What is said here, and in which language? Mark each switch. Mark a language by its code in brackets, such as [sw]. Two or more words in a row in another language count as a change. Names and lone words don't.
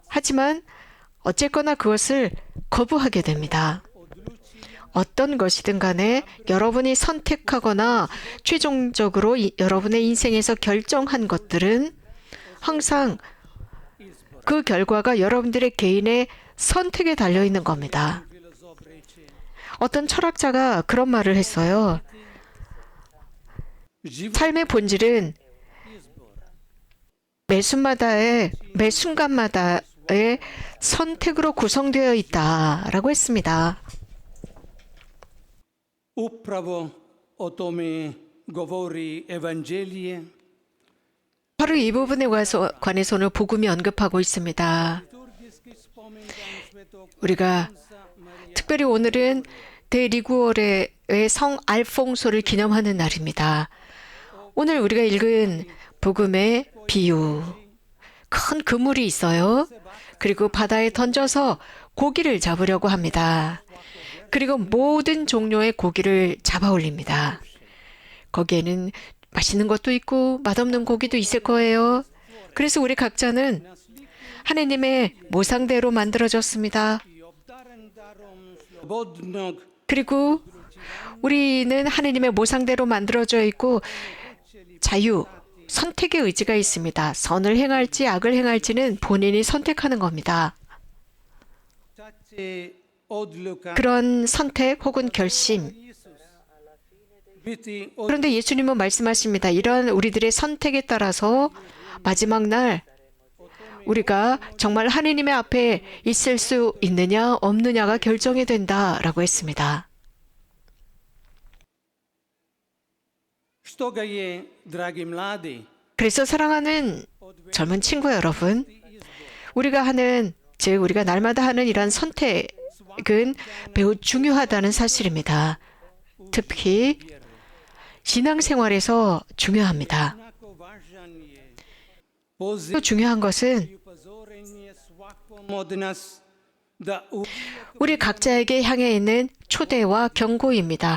[ko] 하지만 어쨌거나 그것을 거부하게 됩니다. 어떤 것이든 간에 여러분이 선택하거나 최종적으로 여러분의 인생에서 결정한 것들은 항상 그 결과가 여러분들의 개인의 선택에 달려 있는 겁니다. [hr] filozof reče, [ko] 어떤 철학자가 그런 말을 했어요. život 삶의 본질은 매 순간마다의 선택으로 구성되어 있다라고 했습니다. [hr] upravo o tome govori evanđelije. [ko] 바로 이 부분에 관해서 오늘 복음이 언급하고 있습니다. [hr] Liturgijski spomendan svetog [ko] 우리가 특별히 오늘은 데리구오레의 성 알퐁소를 기념하는 날입니다. 오늘 우리가 읽은 복음의 비유, 큰 그물이 있어요. 그리고 바다에 던져서 고기를 잡으려고 합니다. 그리고 모든 종류의 고기를 잡아 올립니다. 거기에는 맛있는 것도 있고 맛없는 고기도 있을 거예요. 그래서 우리 각자는 하나님의 모상대로 만들어졌습니다. [hr] i obdaren darom slobodnog [ko] 그리고 우리는 하나님의 모상대로 만들어져 있고 자유, 선택의 의지가 있습니다. 선을 행할지 악을 행할지는 본인이 선택하는 겁니다. [hr] će odluka [ko] 그런 선택 혹은 결심. biti 그런데 예수님은 말씀하십니다. 이런 우리들의 선택에 따라서 마지막 날 우리가 정말 하나님의 앞에 있을 수 있느냐 없느냐가 결정이 된다라고 했습니다. [hr] Stoga je, dragi mladi, [ko] 그래서 사랑하는 젊은 친구 여러분, 우리가 하는 즉 우리가 날마다 하는 이런 선택은 매우 중요하다는 사실입니다. 특히 신앙생활에서 중요합니다. 또 중요한 것은 우리 각자에게 향해 있는 초대와 경고입니다.